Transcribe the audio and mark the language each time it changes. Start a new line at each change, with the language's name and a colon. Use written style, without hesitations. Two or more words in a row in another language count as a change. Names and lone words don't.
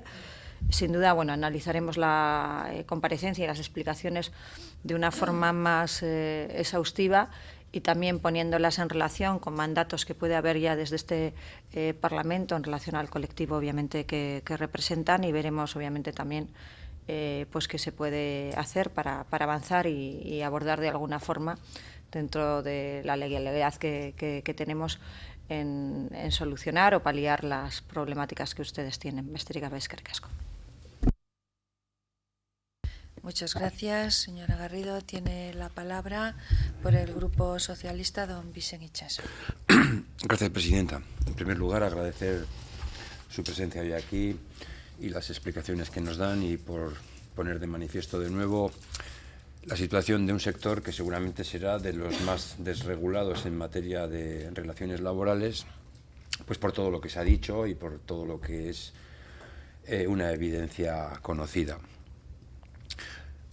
Spanish: Sin duda, bueno, analizaremos la comparecencia y las explicaciones de una forma más exhaustiva, y también poniéndolas en relación con mandatos que puede haber ya desde este Parlamento en relación al colectivo, obviamente, que representan, y veremos, obviamente, también pues qué se puede hacer para avanzar y abordar de alguna forma, dentro de la legalidad que tenemos, en solucionar o paliar las problemáticas que ustedes tienen.
Basque: Besterik gabe, eskerrik asko.
Spanish: Muchas gracias, señora Garrido. Tiene la palabra por el Grupo Socialista, don Vicente Itxaso. Gracias, presidenta. En primer lugar, agradecer su presencia hoy aquí y las explicaciones que nos dan, y por poner de manifiesto de nuevo la situación de un sector que seguramente será de los más desregulados en materia de relaciones laborales, pues por todo lo que se ha dicho y por todo lo que es una evidencia conocida.